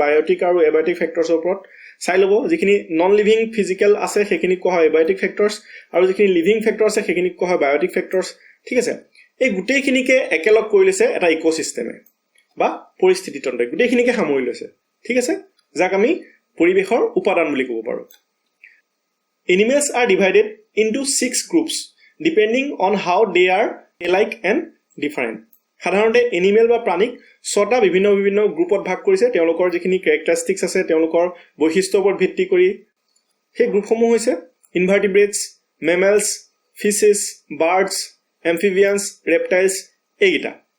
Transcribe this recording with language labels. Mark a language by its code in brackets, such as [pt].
[as] বায়'টিক আৰু এবায়'টিক ফেক্টৰ্ছৰ ওপৰত চাই ল'ব। যিখিনি নন লিভিং ফিজিকেল আছে সেইখিনিক কোৱা হয় এবায়'টিক ফেক্টৰ্ছ, আৰু যিখিনি লিভিং ফেক্টৰ আছে সেইখিনিক কোৱা হয় বায়'টিক ফেক্টৰ্ছ। ঠিক আছে, এই গোটেইখিনিকে একেলগ কৰি লৈছে এটা ইক'ছিষ্টেমে বা পৰিস্থিতিতন্ত্ৰই, গোটেইখিনিকে সামৰি লৈছে। ঠিক আছে, যাক আমি পৰিৱেশৰ উপাদান বুলি ক'ব পাৰোঁ। [en] Animals are divided into 6 groups depending on how they are alike and different. [as] সাধাৰণতে এনিমেল বা প্ৰাণীক 6টা বিভিন্ন গ্ৰুপত ভাগ কৰিছে। তেওঁলোকৰ যিখিনি কেৰেক্টাৰিষ্টিক্স আছে, তেওঁলোকৰ বৈশিষ্ট্যৰ ওপৰত ভিত্তি কৰি সেই গ্ৰুপসমূহ হৈছে ইনভাৰ্টিব্ৰেটছ, মেমেলছ, ফিছেছ, বাৰ্ডছ, এম্ফিবিয়ানছ, ৰেপটাইলছ, এইকেইটা।